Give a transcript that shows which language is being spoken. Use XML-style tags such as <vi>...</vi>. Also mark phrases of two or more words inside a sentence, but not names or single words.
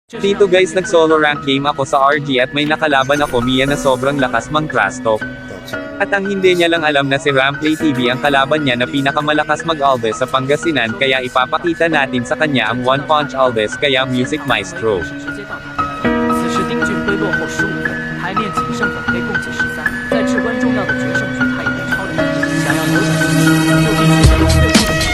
<tl>Dito guys nag-</tl> <en>solo rank game</en> <tl>ako sa RG at may nakalaban ako Mia na sobrang lakas mang-</tl> <en>trash talk.</en> <tl>At ang hindi niya lang alam na si Ramplay TV ang kalaban niya na pinakamalakas mag-Alves sa Pangasinan kaya ipapakita natin sa kanya ang One Punch Alves kaya</tl> <en>Music Maestro.</en> <zh>此时丁俊晖落后15分，台面仅剩本黑共计13，在至关重要的决胜局他已被超越，想要扭转局势，就必须得用最后的时间。</zh>